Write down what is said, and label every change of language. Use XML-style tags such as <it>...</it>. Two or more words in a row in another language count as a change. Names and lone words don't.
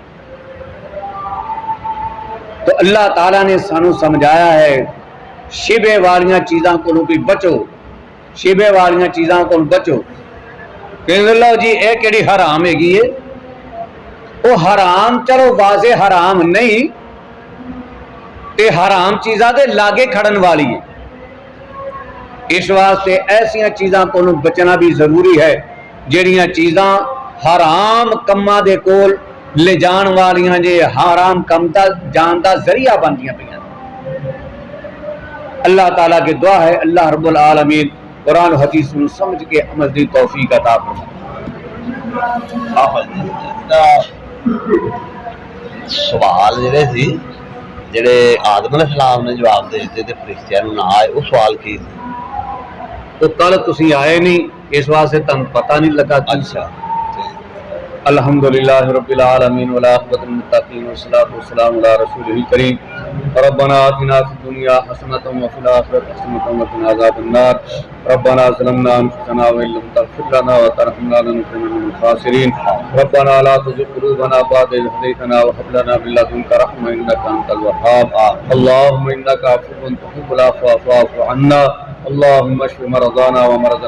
<pa>تو اللہ تعالیٰ نے سانو سمجھایا ہے شبہ والیاں چیزاں کو بھی بچو، شبہ والیاں چیزاں کو بچو، کہ اللہ جی اے کیڑی حرام ہے گی ہے، وہ حرام چلو واضح حرام نہیں تے حرام چیزاں دے لاگے کھڑن والی ہے، اس واسطے ایسیاں چیزاں کو بچنا بھی ضروری ہے جہڑیاں چیزاں حرام کما دے کول لے جان والیاں جے حرام کم دا جان دا ذریعہ بندیاں پہ۔ اللہ تعالیٰ کی دعا ہے اللہ رب العالمین قرآن و حدیث میں سمجھ کے عمل دی توفیق عطا فرمائے۔ سوال جڑے سی جڑے آدم</pa> <ar>علیہ السلام</ar> <pa>نے جواب دے دیتے تے فرشتیاں نوں نہ آئے، وہ سوال کی تو کل تسی آئے نہیں اس واسطے تم پتہ نہیں لگا۔ اچھا</pa> <ar>الحمدللہ رب العالمین والعاقبۃ للمتقین والصلاۃ والسلام علی رسولہ الکریم ربنا آتنا في الدنيا حسنة وفي الآخرة حسنة وقنا عذاب النار ربنا ظلمنا أنفسنا وإن لم تغفر لنا وترحمنا لنكونن من الخاسرين ربنا لا تزغ قلوبنا بعد إذ هديتنا وهب لنا من لدنك رحمة إنك أنت الوهاب اللهم إنك عفو تحب العفو فاعف عنا اللهم اشف مرضانا ومرضى</ar>